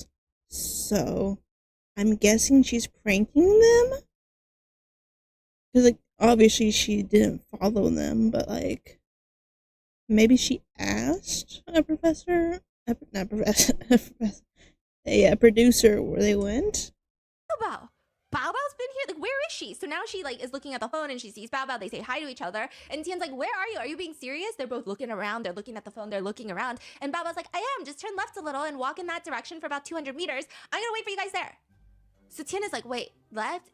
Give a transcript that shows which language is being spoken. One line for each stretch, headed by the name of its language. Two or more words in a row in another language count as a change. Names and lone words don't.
English: So I'm guessing she's pranking them? Because, like, obviously she didn't follow them, but, like, maybe she asked a professor, not professor, a producer where they went. Bao. Bao Bao's been here? Like, where is she? So now she, like, is looking at the phone and she sees Bao Bao. They say hi to each other. And Tian's like, where are you? Are you being serious? They're both looking around. They're looking at the phone. They're looking around. And Bao Bao's like, I am. Just turn left a little and walk in that direction for about 200 meters. I'm gonna wait for you guys there. So Tian is like, wait, left?